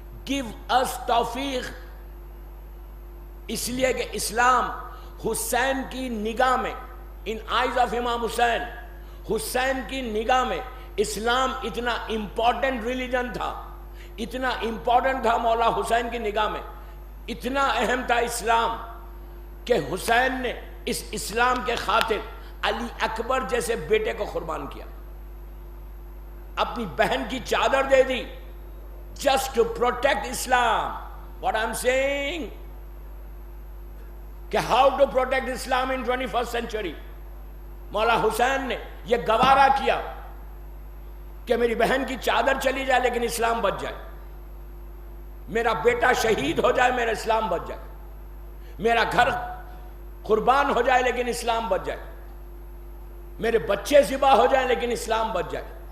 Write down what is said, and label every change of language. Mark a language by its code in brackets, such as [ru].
[en] Give us توفیق. [ur] اس لیے کہ اسلام حسین کی نگاہ میں، [en] in eyes of [ur] امام حسین، حسین کی نگاہ میں اسلام اتنا امپورٹنٹ ریلیجن تھا، اتنا امپورٹنٹ تھا مولا حسین کی نگاہ میں، اتنا اہم تھا اسلام کہ حسین نے اس اسلام کے خاطر علی اکبر جیسے بیٹے کو قربان کیا، اپنی بہن کی چادر دے دی، [en] just to protect Islam. What I'm saying کہ how to protect Islam in 21st century. [ur] مولا حسین نے یہ گوارا کیا کہ میری بہن کی چادر چلی جائے لیکن اسلام بچ جائے، میرا بیٹا شہید ہو جائے میرا اسلام بچ جائے، میرا گھر قربان ہو جائے لیکن اسلام بچ جائے، میرے بچے ذبح ہو جائیں لیکن اسلام بچ جائے.